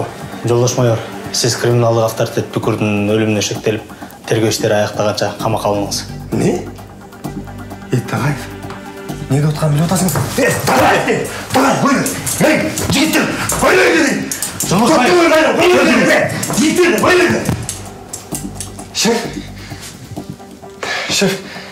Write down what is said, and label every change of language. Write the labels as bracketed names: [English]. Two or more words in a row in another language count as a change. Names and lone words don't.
[Kyrgyz] Жолдош майор, сиз криминалдык авторитет Бүкүрдүн өлүмүнө шектелип, тергөө иштери аяктаганча камакка алыныңыз. [Kazakh] Не? Тағаев, не деп отқанын біліп отырсың? Тағаев, ойлай! Ей, жігіттер, ойлай! [Kyrgyz] Жолдош майор, [Kazakh] жігіттер, ойлай! Шеф,